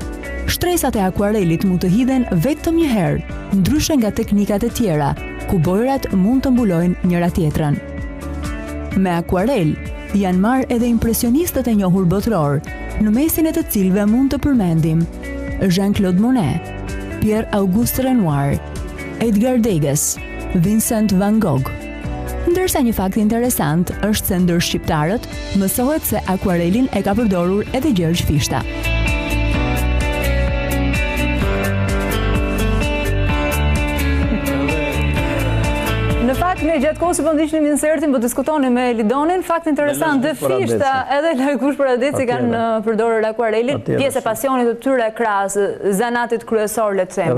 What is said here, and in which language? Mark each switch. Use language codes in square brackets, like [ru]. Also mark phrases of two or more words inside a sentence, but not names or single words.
[sq] Shtresat e akuarelit mund të hidhen vetëm një herë, ndryshe nga teknikat e tjera, ku bojrat mund të mbulojnë njëra tjetrën. Me akuarel janë marrë edhe impresionistët e njohur botëror, në mesin e të cilëve mund të përmendim Jean-Claude Monet, Pierre-Auguste Renoir, Edgar Degas, Vincent van Gogh. Ndërsa një fakt interesant është se ndër shqiptarët mësohet se akuarelin e ka përdorur edhe Gjergj Fishta. Në fakt, ne gjatë kohës po ndiqnim insertin, po diskutonim me Helidonin, fakt interesant, dhe Fishta edhe largush për Adeci kanë përdorur akuarelin, pjesë e pasionit të tyre krahas zanatit kryesor, le të themi.